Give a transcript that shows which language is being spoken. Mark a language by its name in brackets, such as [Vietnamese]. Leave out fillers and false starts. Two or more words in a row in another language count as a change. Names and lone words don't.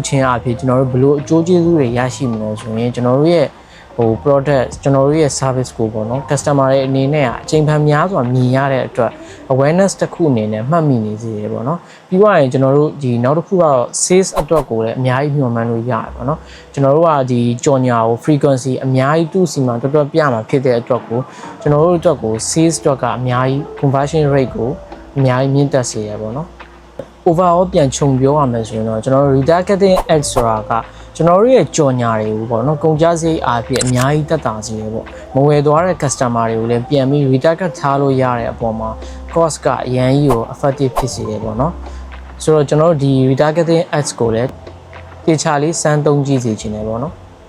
[Burmese] ခြင်းအဖြစ်ကျွန်တော်တို့ဘယ်လိုအကျိုးကျေးဇူးတွေရရှိမလဲဆိုရင်ကျွန်တော်တို့ရဲ့product ကျွန်တော်တို့ရဲ့ service ကိုပေါ့နော် customer တွေအနေနဲ့အချိန်ဖန်များစွာမြင်ရတဲ့အတွက် awareness တစ်ခုအနေ နဲ့မှတ်မိနေစေတယ်ပေါ့နော်ပြီးတော့ရင်ကျွန်တော်တို့ဒီနောက်တစ်ခုကတော့ sales အတွက်ကိုလည်းအများကြီးမျှော်မှန်းလို့ရတယ်ပေါ့နော်ကျွန်တော်တို့ကဒီကြော် ညာကို frequency အများကြီးသူ့စီမှာတော်တော်ပြမှာဖြစ်တဲ့အတွက်ကိုကျွန်တော်တို့အတွက်ကို sales အတွက်ကအများကြီး [English] conversion rate [Burmese] ကိုအများကြီးမြင့်တက်စေရပေါ့နော် overall ပြန်ခြုံပြောရမယ်ဆိုရင်တော့ကျွန်တော်တို့ [English] retargeting ads [Burmese] ဆိုတာကကျွန်တော်တို့ရဲ့ကြော်ညာတွေကိုပေါ့နော်ကုန်ကျစရိတ်အားဖြင့်အများကြီးတက်တာစီရပေါ့မဝယ်သွားတဲ့ customer တွေကိုလည်းပြန်ပြီး retarget ထားလို့ရတဲ့အပေါ်မှာ cost ကအရန်ကြီးကို effective ဖြစ်စေတယ်ပေါ့နော်ဆိုတော့ကျွန်တော်တို့ဒီ [English] retargeting ads [Burmese] ကိုလည်းတေချာလေးစမ်းသုံးကြည့်စေချင်တယ်ပေါ့နော်